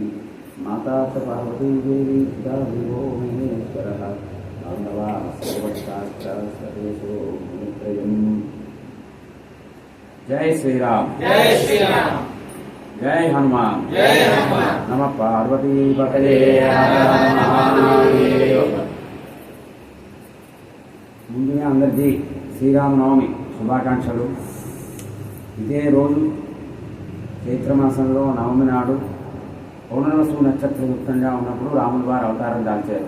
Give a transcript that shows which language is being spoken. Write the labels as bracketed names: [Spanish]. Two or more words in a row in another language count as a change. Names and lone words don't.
[Sanskrit] माता च पार्वती देवी पिता विभो महेश्वरः पाण्डवा सर्वशाश्च सर्वेषु गुणत्रयम्। [Hindi] जय श्रीराम, जय श्रीराम, जय हनुमान, जय हनुमान। [Sanskrit] नमः पार्वती पतये [Telugu] ముందుగా అందరికీ శ్రీరామనవమి శుభాకాంక్షలు. ఇదే రోజు చైత్రమాసంలో నవమి నాడు పౌర్ణవసు నక్షత్రయుక్తంగా ఉన్నప్పుడు రాముల వారు అవతారం దాల్చారు.